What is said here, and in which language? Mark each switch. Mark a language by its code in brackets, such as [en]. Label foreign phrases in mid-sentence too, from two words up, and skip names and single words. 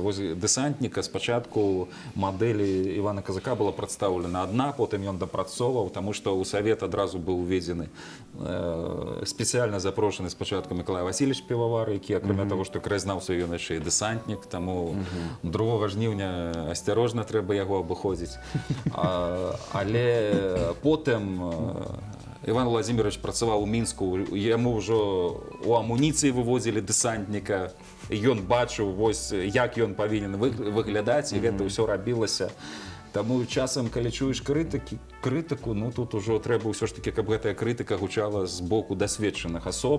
[be] Вось дэсантніка спачатку мадэлі Івана Казака была прадстаўлена адна, потым ён дапрацоўваў, таму што ў савет адразу быў уведзены спецыяльна запрошаны спачатку Миколай Васильевич Півавар, які, акрамя таго, што краязнаўца, ён яшчэ і дэсантнік, таму 2 жніўня асцярожна трэба яго абыходзіць. [uk] Але потым Іван Владимирович працював у Мінську, йому вже у амуніції вивозили десантника, і він бачив, ось, як він повинен виглядати, і це все робилося. Тому часом, коли чуєш критику, ну тут уже треба все ж таки, щоб ця критика гучала з боку досвідчених особ.